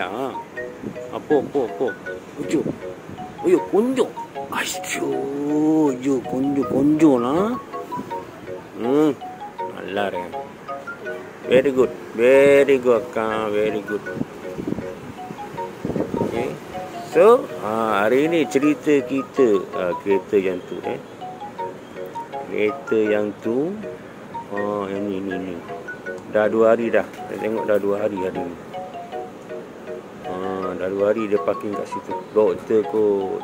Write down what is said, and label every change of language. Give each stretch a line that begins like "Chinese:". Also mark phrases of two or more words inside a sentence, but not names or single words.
Tamil: போ. ஐயோ கொஞ்சம், கொஞ்சம்னா நல்லா இருக்கு.
English: very good அக்கா, very good. Okay.
Malay: So hari ni cerita kereta yang tu kereta yang tu ini dah 2 hari dah. Saya tengok dah 2 hari hari ni. Dah 2 hari dia parking kat situ. Doktor kot.